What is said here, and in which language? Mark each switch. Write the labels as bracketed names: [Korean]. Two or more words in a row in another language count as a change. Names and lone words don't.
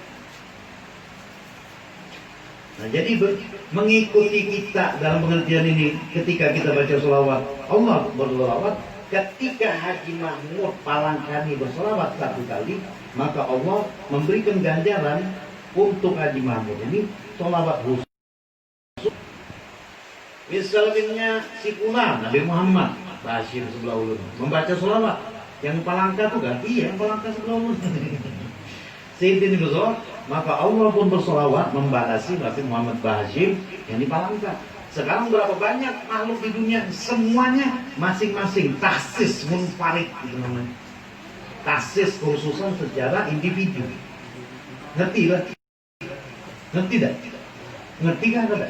[Indonesian] Nah, jadi mengikuti kita dalam pengertian ini ketika kita baca sholawat, Allah bersolawat. Ketika Haji Mahmud Palangkani bersolawat 1 kali, maka Allah memberikan ganjaran untuk Haji Mahmud ini sholawat khusus. Misalnya si Fulan, Nabi Muhammad Bashir sebelah ulun membaca sholawat, yang Palangka tuh kan? Iya, yang Palangka sebelah ulun. Sayyidina bersolawat, maka Allah pun bersolawat membalasi Nabi Muhammad Bashir yang di Palangka. Sekarang berapa banyak makhluk di dunia, semuanya masing-masing [Arabic] taksis munfarid [Indonesian] itu namanya. [Arabic] Taksis khususan [Indonesian] secara individu. Ngerti lah? Ngerti tak? Ngerti kan enggak?